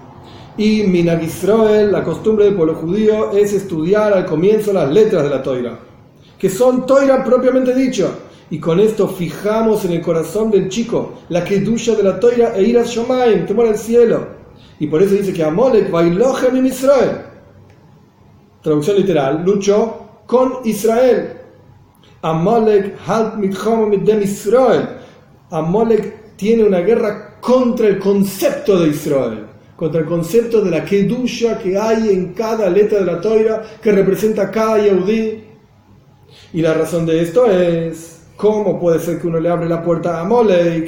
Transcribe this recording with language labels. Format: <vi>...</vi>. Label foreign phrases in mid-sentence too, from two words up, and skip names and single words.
<es>Y</es> <he>מנהג ישראל,</he> <es>la costumbre del pueblo judío, es estudiar al comienzo las letras de la Torah, que son Torah propiamente dicho. Y con esto fijamos en el corazón del chico la kedusha de la Torah e</es> <he>יראת שמים,</he> <es>temor al cielo. Y por eso dice que Amalek Vailochem en Israel. Traducción literal, luchó con Israel.</es> <yi>עמלק האַלט מלחמה מיט דעם ישראל.</yi> <es>Amalek tiene una guerra contra el concepto de Israel, contra el concepto de la kedusha que hay en cada letra de la Torah, que representa cada Yehudí. Y la razón de esto es: ¿cómo puede ser que uno le abre la puerta a Amalek?</es>